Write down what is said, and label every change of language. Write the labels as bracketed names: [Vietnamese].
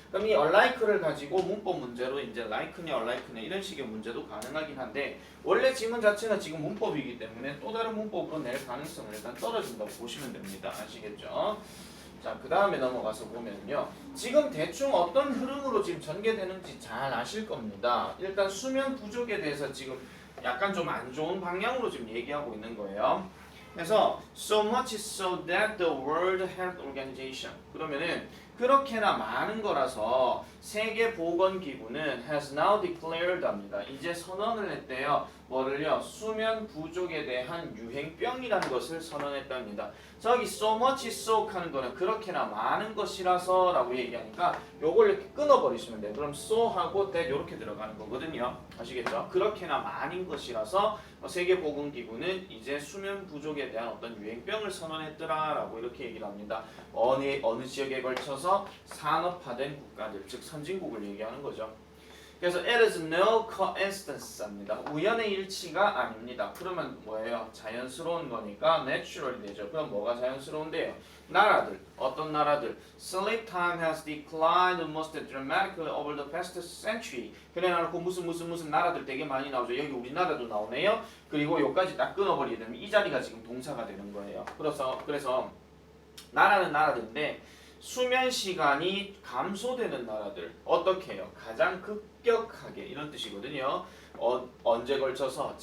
[Korean] 그럼 이 alike를 가지고 문법 문제로 이제 like냐 alike냐 이런 식의 문제도 가능하긴 한데 원래 지문 자체가 지금 문법이기 때문에 또 다른 문법으로 낼 가능성은 일단 떨어진다고 보시면 됩니다. 아시겠죠? 자, 그 다음에 넘어가서 보면요. 지금 대충 어떤 흐름으로 지금 전개되는지 잘 아실 겁니다. 일단 수면 부족에 대해서 지금 약간 좀 안 좋은 방향으로 지금 얘기하고 있는 거예요. 그래서 [English] so much so that the World Health Organization [Korean] 그러면은 그렇게나 많은 거라서 세계보건기구는 [English] has now declared [Korean] 합니다. 이제 선언을 했대요. 뭐를요? 수면 부족에 대한 유행병이라는 것을 선언했답니다. 저기 [English] so much so [Korean] 하는 거는 그렇게나 많은 것이라서 라고 얘기하니까 요걸 이렇게 끊어버리시면 돼요. 그럼 so 하고 that 이렇게 들어가는 거거든요. 아시겠죠? 그렇게나 많은 것이라서 세계보건기구는 이제 수면 부족에 대한 어떤 유행병을 선언했더라 라고 이렇게 얘기를 합니다. 어느 지역에 걸쳐서 산업화된 국가들, 즉 선진국을 얘기하는 거죠. 그래서 [English] it is no coincidence [Korean] 입니다. 우연의 일치가 아닙니다. 그러면 뭐예요? 자연스러운 거니까 naturally 되죠. 그럼 뭐가 자연스러운데요? 나라들, 어떤 나라들? [English] Sleep time has declined most dramatically over the past century. [Korean] 그래 놓고 무슨 나라들 되게 많이 나오죠. 여기 우리나라도 나오네요. 그리고 여기까지 딱 끊어버리게 되면 이 자리가 지금 동사가 되는 거예요. 그래서 나라는 나라들인데 수면 시간이 감소되는 나라들 어떻게 해요? 가장 급격하게 이런 뜻이거든요. 언제 걸쳐서?